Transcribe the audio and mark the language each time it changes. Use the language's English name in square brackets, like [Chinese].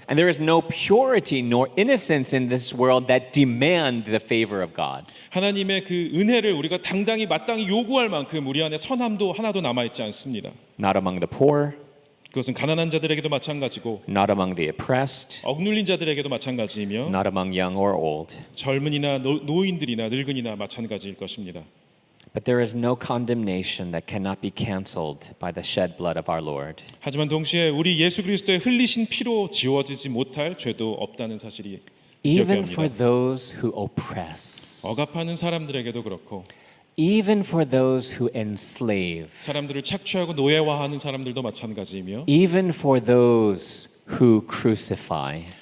[English] And there is no purity nor innocence in this world that demand the favor of God. [Korean] 하나님의 그 은혜를 우리가 당당히 마땅히 요구할 만큼 우리 안에 선함도 하나도 남아 있지 않습니다. [English] Not among the poor, [Korean] 그것은 가난한 자들에게도 마찬가지고 [English] not among the oppressed, [Korean] 억눌린 자들에게도 마찬가지이며 [English] not among young or old. [Korean] 젊은이나 노인들이나 늙은이나 마찬가지일 것입니다. [English] But there is no condemnation that cannot be canceled by the shed blood of our Lord. [Korean] 하지만 동시에 우리 예수 그리스도의 흘리신 피로 지워지지 못할 죄도 없다는 사실이 [English] Even [Korean] 기억해야 [English] for [Korean] 합니다. [English] those who oppress, [Korean] 억압하는 사람들에게도 그렇고 [English] even for those who enslave, [Korean] 사람들을 착취하고 노예화하는 사람들도 마찬가지이며 [English] even for those who crucify.